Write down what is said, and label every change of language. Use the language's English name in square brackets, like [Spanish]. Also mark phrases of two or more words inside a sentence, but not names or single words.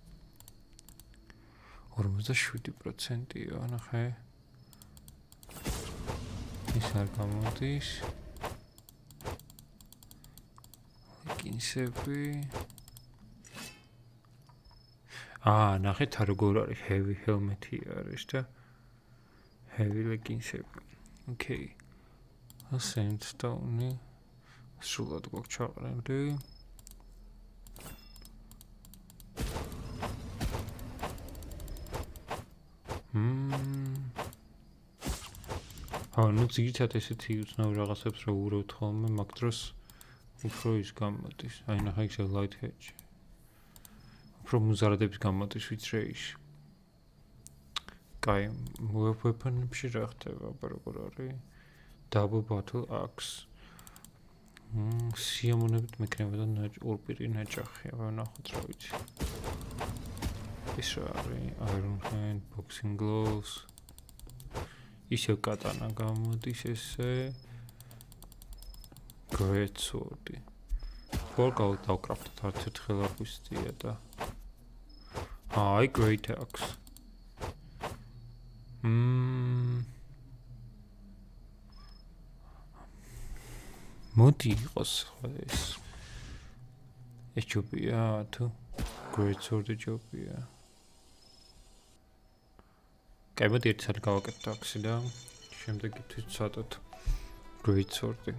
[Georgian] 47%-ია, ნახე. ის არ გამოდის. ლეგინსები. ნახეთ როგორ არის [English] heavy helmet- [Georgian] ი არის და [English] heavy leggings- [Georgian] ები. ოკეი. sandstone-ი სრულად გვაქვს ჩაყრილი. ნუ ძირითადად ესეთი უცნაური რაღაცებს რო ურავთ ხოლმე, მაგ დროს უფრო ის გამოდის. აი ნახე ეს [English] light hedge. [Georgian] უფრო მუზარადების გამოდის ვიწრეიში. კაი, weapon-ებში რა ხდება, როგორ არის? [English] Double battle axe. [Georgian] სიამოვნებით მექნებოდა ორპირი ნაჭახი, აბა ნახოთ რა ვიცი. ის რა არის? [English] Iron hand, boxing gloves. [Georgian] ისევ კატანა გამოდის ესე. [English] Great sword. [Georgian] Forgot დავკრაფტოთ არც ერთხელ არ ვისწია და აი [English] great axe. [Georgian] მოდი იყოს ეს ჯობია თუ [English] great sword [Georgian] ჯობია. კაი, მოდი ერთ სად გავაკეთოთ აქსი და შემდეგ ვცადოთ [English] great sword- [Georgian] ი.